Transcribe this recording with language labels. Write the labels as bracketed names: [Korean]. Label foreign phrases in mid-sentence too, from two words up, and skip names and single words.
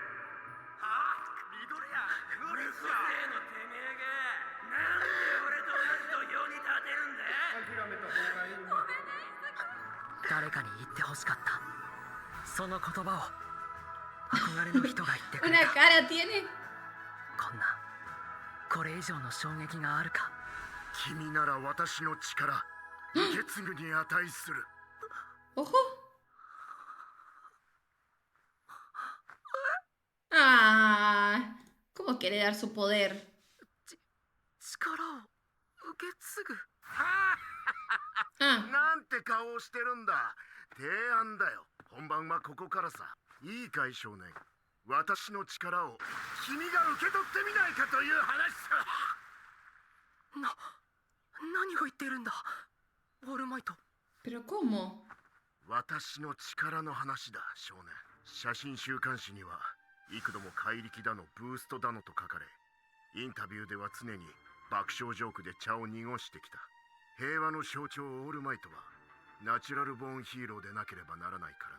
[Japanese] はあ、ミドレア、うるせえのてめえがなんで俺と同じ土俵に立てるんだ。諦めた方がいいな。誰かに言ってほしかった。その言葉を憧れの人が言ってくれ [Spanish] Una [Japanese] た。 [Spanish] cara tiene. [Japanese] これ以上の衝撃があるか。君なら私の力受け継ぐに値する。 [Spanish] Ojo. Ah, ¿cómo quiere dar su poder? [Japanese] 力を受け継ぐ。 Ah, なんて顔をしてるんだ。提案だよ。本番はここからさ。いいかい少年、私の力を君が受け取ってみないかという話さ。何を言っているんだオールマイト。 [Spanish] pero ¿cómo? [Japanese] 私の力の話だ少年。写真週刊誌には幾度も怪力だのブーストだのと書かれ、インタビューでは常に爆笑ジョークで茶を濁してきた。平和の象徴オールマイトは [English] natural born hero [Japanese] でなければならないからね。